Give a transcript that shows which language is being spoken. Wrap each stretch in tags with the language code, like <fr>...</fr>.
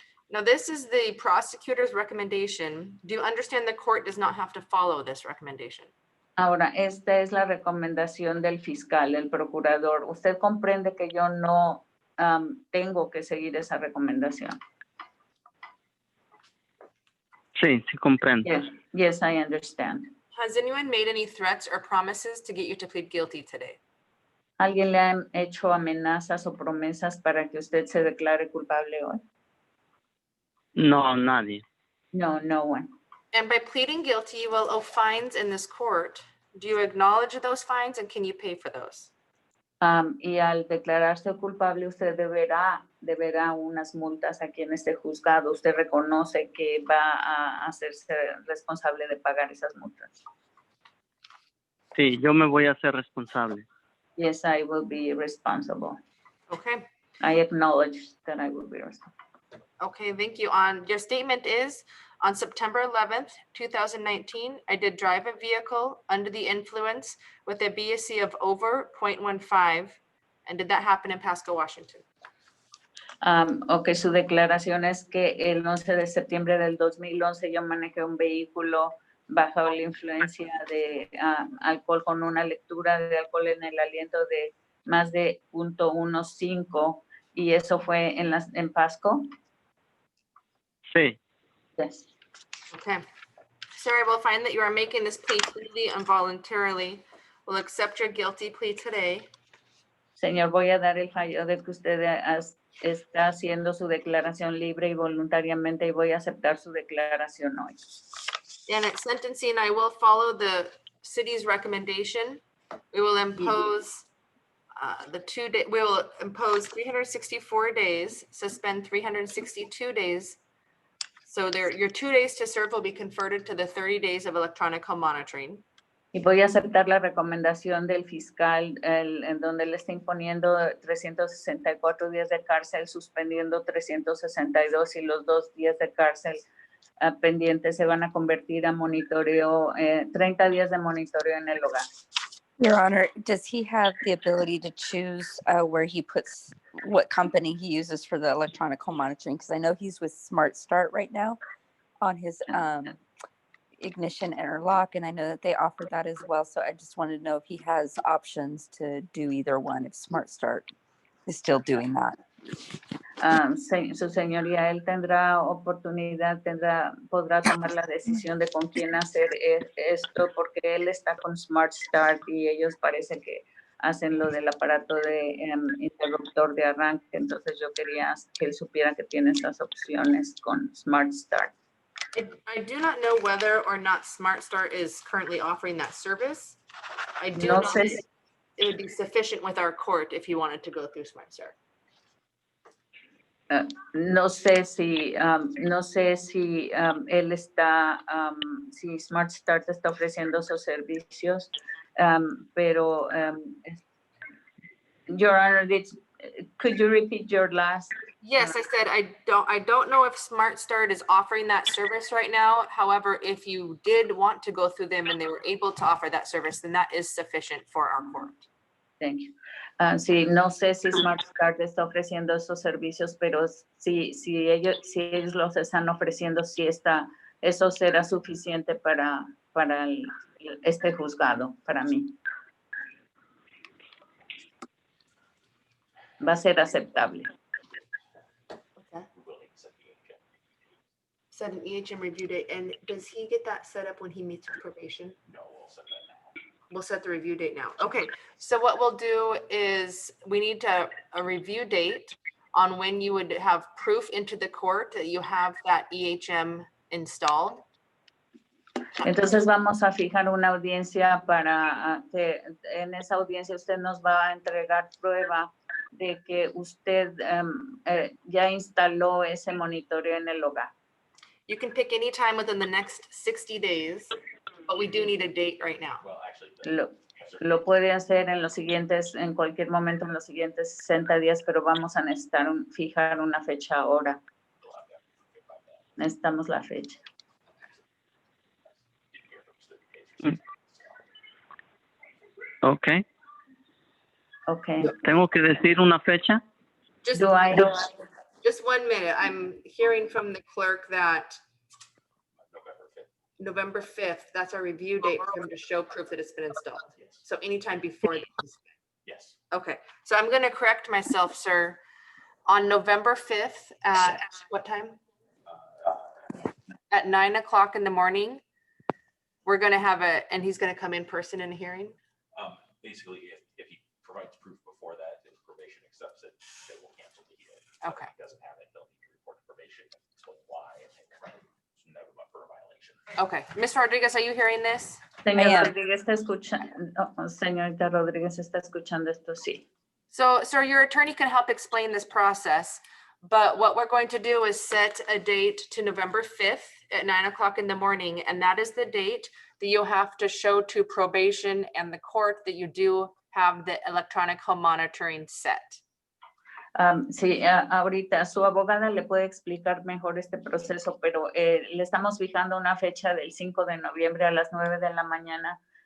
<en>Now, this is the prosecutor's recommendation. Do you understand the court does not have to follow this recommendation?</en> <es>Ahora, esta es la recomendación del fiscal, el procurador. Usted comprende que yo no tengo que seguir esa recomendación. Sí, sí comprendo.</es> <en>Yes, I understand. Has anyone made any threats or promises to get you to plead guilty today?</en> <es>¿Alguien le ha hecho amenazas o promesas para que usted se declare culpable hoy? No, nadie.</es> <en>No, no one. And by pleading guilty, you will owe fines in this court. Do you acknowledge those fines and can you pay for those?</en> <es>Y al declararse culpable, usted deberá unas multas aquí en este juzgado. Usted reconoce que va a hacerse responsable de pagar esas multas. Sí, yo me voy a hacer responsable.</es> <en>Yes, I will be responsible. Okay. I acknowledge that I will be responsible. Okay, thank you. Your statement is, on September 11th, 2019, I did drive a vehicle under the influence with a BAC of over 0.15. And did that happen in Pasco, Washington?</en> <es>Ok, su declaración es que el 11 de septiembre del 2011 yo manejé un vehículo bajo la influencia de alcohol con una lectura de alcohol en el aliento de más de 0.15 y eso fue en Pasco. Sí.</es> <en>Yes. Okay. Sir, I will find that you are making this plea freely and voluntarily. We'll accept your guilty plea today.</en> <es>Señor, voy a dar el fallo de que usted está haciendo su declaración libre y voluntariamente y voy a aceptar su declaración hoy.</es> <en>And at sentencing, I will follow the city's recommendation. We will impose we will impose 364 days, suspend 362 days. So your 2 days to serve will be converted to the 30 days of electronic home monitoring.</en> <es>Y voy a aceptar la recomendación del fiscal en donde le está imponiendo 364 días de cárcel, suspendiendo 362 y los 2 días de cárcel pendientes se van a convertir a monitoreo, 30 días de monitoreo en el hogar.</es> <en>Your Honor, does he have the ability to choose where he puts, what company he uses for the electronic home monitoring? Because I know he's with Smart Start right now on his ignition interlock, and I know that they offer that as well. So I just wanted to know if he has options to do either one, if Smart Start is still doing that.</en> <es>Su señoría, él tendrá oportunidad, podrá tomar la decisión de con quién hacer esto, porque él está con Smart Start y ellos parece que hacen lo del aparato de interruptor de arranque. Entonces yo quería que él supiera que tiene esas opciones con Smart Start.</es> <en>I do not know whether or not Smart Start is currently offering that service. I do</en> <es>No</es> <en>know</en> <es>sé</es> <en>that it would be sufficient with our court if you wanted to go through Smart Start.</en> <es>No sé si él está, si Smart Start está ofreciendo esos servicios, pero,</es> <en>Your Honor, could you repeat your last? Yes, I said I don't know if Smart Start is offering that service right now. However, if you did want to go through them and they were able to offer that service, then that is sufficient for our court. Thank you.</en> <es>Sí, no sé si Smart Start está ofreciendo esos servicios, pero si ellos los están ofreciendo, sí eso será suficiente para este juzgado, para mí. Va a ser aceptable.</es> <en>Okay. We will need to set the EHM. Set an EHM review date. And does he get that set up when he meets with probation? No, we'll set that now. We'll set the review date now. Okay, so what we'll do is we need a review date on when you would have proof into the court that you have that EHM installed.</en> <es>Entonces vamos a fijar una audiencia para que en esa audiencia usted nos va a entregar prueba de que usted ya instaló ese monitoreo en el hogar.</es> <en>You can pick any time within the next 60 days, but we do need a date right now. Well, actually,</en> <es>Lo puede hacer en cualquier momento en los siguientes 60 días, pero vamos a necesitar fijar una fecha ahora. Necesitamos la fecha. Ok.</es> <en>Okay.</en> <es>¿Tengo que decir una fecha?</es> <en>Just, Do I have, just 1 minute. I'm hearing from the clerk that November 5th. November 5th, that's our review date for him to show proof that it's been installed. Yes. So anytime before this. Yes. Okay, so I'm gonna correct myself, sir. On November 5th at what time? At 9 o'clock in the morning, we're gonna have and he's gonna come in person in a hearing? Basically, if he provides proof before that, if probation accepts it, they will cancel the hearing. Okay. If he doesn't have it, they'll need to report to probation, explain why, and then note him up for a violation. Okay, Ms. Rodriguez, are you hearing this?</en> <es>señor Rodríguez está escuchando, señorita Rodríguez está escuchando esto, sí.</es> <en>So, sir, your attorney can help explain this process, but what we're going to do is set a date to November 5th at 9 o'clock in the morning, and that is the date that you'll have to show to probation and the court that you do have the electronic home monitoring set.</en> <es>Sí, ahorita su abogada le puede explicar mejor este proceso, pero le estamos fijando una fecha del 5 de noviembre a las 9 de la mañana.</es>